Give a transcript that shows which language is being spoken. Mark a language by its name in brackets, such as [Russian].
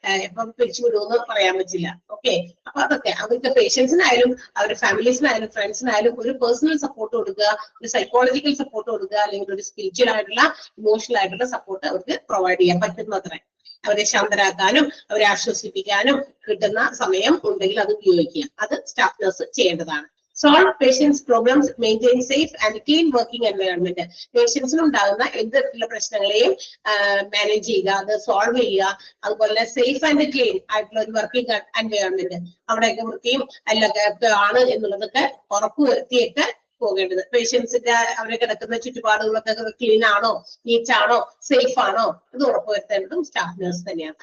[Malayalam] എപ്പം പിരിച്ചു വിടുമെന്ന് പറയാൻ പറ്റില്ല. ഓക്കെ, അപ്പൊ അതൊക്കെ അവർക്ക് പേഷ്യൻസിനായാലും അവരുടെ ഫാമിലീസിനായാലും ഫ്രണ്ട്സിനായാലും ഒരു പേഴ്സണൽ സപ്പോർട്ട് കൊടുക്കുക, ഒരു സൈക്കോളജിക്കൽ സപ്പോർട്ട് കൊടുക്കുക, അല്ലെങ്കിൽ ഒരു സ്പിരിച്വൽ ആയിട്ടുള്ള ഇമോഷണൽ ആയിട്ടുള്ള സപ്പോർട്ട് അവർക്ക് പ്രൊവൈഡ് ചെയ്യാൻ പറ്റുന്നത്രേ. അവരെ ശാന്തരാക്കാനും അവരെ ആശ്വസിപ്പിക്കാനും കിട്ടുന്ന സമയം ഉണ്ടെങ്കിൽ അത് ഉപയോഗിക്കുക. അത് സ്റ്റാഫ് നഴ്സ് ചെയ്യേണ്ടതാണ്. [English] Solve patients' problems, maintain safe and clean working environment. [Malayalam] പേഷ്യൻസിന് ഉണ്ടാകുന്ന എന്ത് തരത്തിലുള്ള പ്രശ്നങ്ങളെയും മാനേജ് ചെയ്യുക, അത് സോൾവ് ചെയ്യുക. അതുപോലെ [English] safe and clean [Malayalam] ആയിട്ടുള്ള ഒരു വർക്കിംഗ് എൻവയോൺമെന്റ്, അവിടെയൊക്കെ വൃത്തിയും എല്ലൊക്കെ ആണ് എന്നുള്ളതൊക്കെ ഉറപ്പുവരുത്തിയൊക്കെ പോകേണ്ടത്. പേഷ്യൻസിന്റെ അവരെ കിടക്കുന്ന ചുറ്റുപാടുകളൊക്കെ ക്ലീൻ ആണോ, നീറ്റ് ആണോ, സേഫ് ആണോ, ഇത് ഉറപ്പുവരുത്തേണ്ടതും സ്റ്റാഫ് നഴ്സ് തന്നെയാണ്.